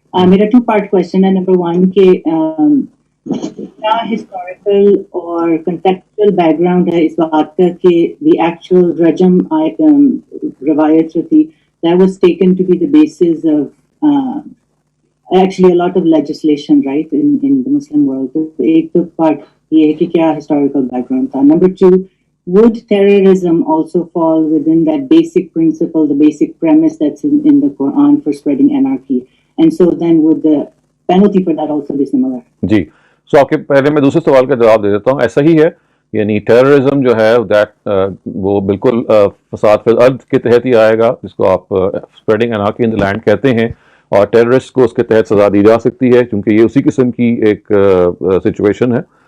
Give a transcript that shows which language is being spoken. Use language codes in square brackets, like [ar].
[en] میرا 2-part question ہے. [ur] Number 1 کہ کیا ہسٹوریکل اور کنٹیکچوئل بیک گراؤنڈ ہے اس بات کا کہ دی ایکچوئل رجم روایت جو تھی [en] that was taken to be the basis of actually a lot of legislation, right, in the Muslim world. [ur] تو ایک تو پارٹ یہ ہے کہ کیا ہسٹوریکل بیک گراؤنڈ تھا. [en] Number 2, would terrorism also fall within that basic principle, the basic premise that's in the Quran for spreading anarchy? And so then would the penalty for that also be similar? [ur] جی, سو آپ کے پہلے میں دوسرے سوال کا جواب دے دیتا ہوں. ایسا ہی ہے, یعنی ٹیررزم جو ہے وہ بالکل فساد فی الارض کے تحت ہی آئے گا, جس کو آپ [en] spreading anarchy in the land [ur] کہتے ہیں, اور ٹیررسٹ کو اس کے تحت سزا دی جا سکتی ہے, کیونکہ یہ اسی قسم کی ایک سچویشن ہے.